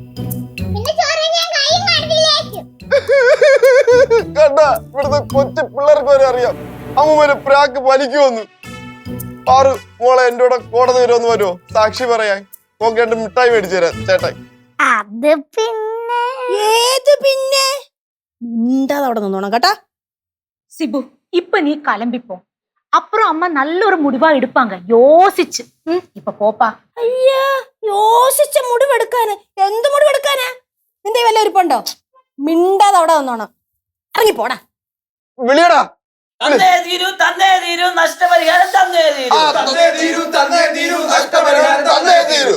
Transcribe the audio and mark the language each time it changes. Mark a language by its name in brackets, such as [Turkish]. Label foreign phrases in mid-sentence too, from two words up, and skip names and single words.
[Malayalam] കണ്ടാ, ഇവിടുത്തെ കൊച്ചു പിള്ളേർക്ക് വരെ അറിയാം അമ്മൂമ്മേനെ പ്രാക്ക് വലിക്കുമെന്ന്. ആറ് മോളെ എന്റെ കൂടെ കോടതി വരുമെന്ന് വരുമോ സാക്ഷി പറയാൻ? നോക്കേണ്ട മിഠായി മേടിച്ചു തരാം ചേട്ടായി. അത് പിന്നെ പിന്നെ മിണ്ടാതെ അവിടെ നിന്നോണം കേട്ടാ. [Tamil] சிபு இப்ப நீ கிளம்பிப்போ, அப்புறம் அம்மா நல்ல ஒரு முடிவா எடுப்பாங்க யோசிச்சு. இப்ப போப்பா. [Malayalam] അയ്യാ, യോസിച്ച മുടിവെടുക്കാന് എന്ത് മുടിവെടുക്കാനാ? നിന്റെ വല്ല ഒരുപ്പുണ്ടോ? മിണ്ടാതെ അവിടെ നിന്നോണം. ഇറങ്ങി പോടാ. വിളിയടാ. തന്നേ തീരൂ നഷ്ടപരിഹാരം തന്നേ തീരൂ. തന്നേ തീരൂ നഷ്ടപരിഹാരം തന്നേ തീരൂ.